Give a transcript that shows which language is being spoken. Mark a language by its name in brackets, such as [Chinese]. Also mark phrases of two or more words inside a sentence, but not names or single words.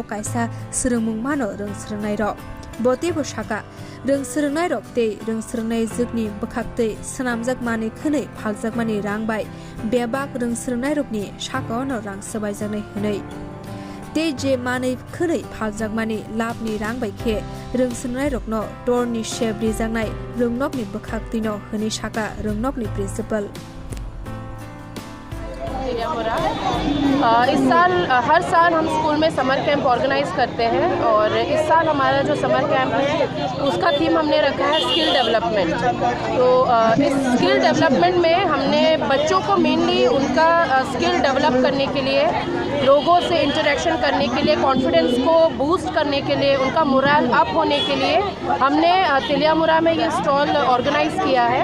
[Kok Borok] Kaisa Srungmung Mano Rung Srungnai Rok Bote Bo Shaka Rung Srungnai Rok Te Rung Srungnai Zikni Bakhaktei Senamjak Mane Khunei Phaljak Mani Rangbai Bebak Rung Srungnai Rokni Shaka no Rang Sabaijaknai Hunei Te je Mane Khunei Phaljak Mani Labni Rangbai Khe Rung Srungnai Rokno Torni Shape Rijaknai Rungnokni Bakhakti no Hunei Shaka Rungnokni Principal [Hindi] इस साल हर साल हम स्कूल में [English] summer camp organise [Hindi] करते हैं और इस साल हमारा जो [English] summer camp [Hindi] है उसका थीम हमने रखा है [English] skill development. [Hindi] तो इस [English] skill development [Hindi] में हमने बच्चों को मेनली उनका [English] skill develop [Hindi] करने के लिए, लोगों से इंटरेक्शन करने के लिए, कॉन्फिडेंस को बूस्ट करने के लिए, उनका [English] moral up [Hindi] होने के लिए हमने तेलियामुरा में ये [English] stall organise [Hindi] किया है।